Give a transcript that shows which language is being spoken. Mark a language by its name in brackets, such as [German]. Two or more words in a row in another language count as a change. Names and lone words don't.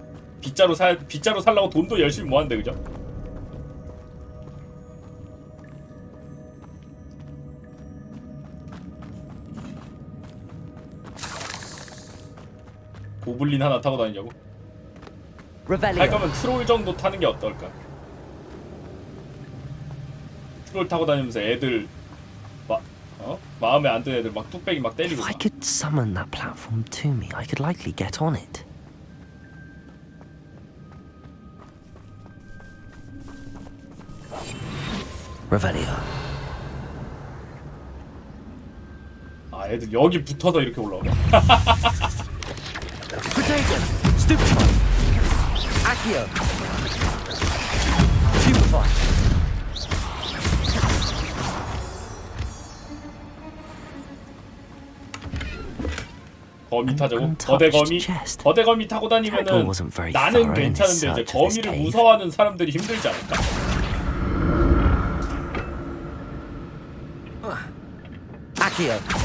[Korean] 빗자루 살라고 돈도 열심히 모았는데 그죠? 고블린 하나 타고 다니냐고? 할 거면 트롤 정도 타는 게 어떨까? 트롤 타고 다니면서 애들 마음에 안 드는 애들 막 뚝배기 막 때리고. [English] If I could summon that platform to me, I could likely get on it. [Korean] Revelio. 아, 애들 여기 붙어서 이렇게 올라오네. Potato. Stupefy. Accio. Stupefy. 거미 타자고? 거대 거미 타고 다니면은 나는 괜찮은데 이제 거미를 무서워하는 사람들이 힘들지 않을까? Accio.